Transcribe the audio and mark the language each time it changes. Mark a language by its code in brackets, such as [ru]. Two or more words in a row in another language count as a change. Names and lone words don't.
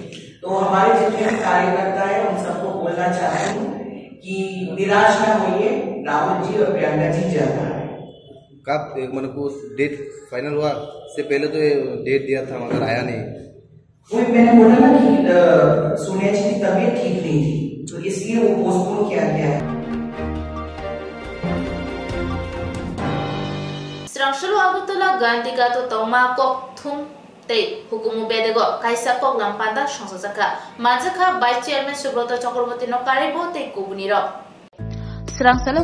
[hi] तो हमारे जितने भी कार्यकर्ता है उन सबको बोलना चाहती हूँ कि निराश न होइए, राहुल जी और प्रियंका जी ज्यादा है। कब मतलब को डेट फाइनल हुआ से पहले तो डेट दिया था मगर आया नहीं। वही मैंने बोला ना कि सोनिया जी की तबीयत ठीक नहीं थी तो इसलिए वो पोस्टपोन किया गया है। [trp] Srangshalu Agutala Gandiga to Toma Kok Thum Te Hukumu Bedego Kaisa Kok Lampanda Shansaka Mazaka [en] Vice Chairman [trp] Subrata Chakraborty no Karibo Te Kubuniro Srangsalo